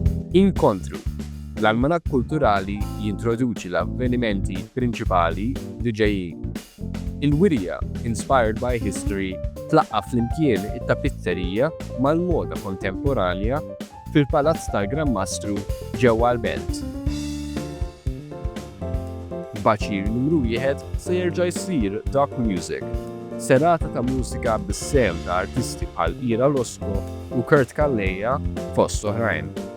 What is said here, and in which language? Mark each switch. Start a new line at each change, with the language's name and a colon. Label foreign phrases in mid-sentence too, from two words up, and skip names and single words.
Maltese: Inkontru. L-almanak kulturali jintroduċi l-avvenimenti prinċipali li ġejjin. Il-wirja,
English: inspired by history,
Maltese: tlaqqa flimkien it-tapizzerija mal-moda kontemporanja fil-Palazz tal-Gran Mastru ġewwa l-Belt. Baċir numru 1 se jerġa' jsir Doc Music, serata ta' mużika bis-sem ta' artisti bħal Ira Losco u Kurt Calleja fost oħrajn.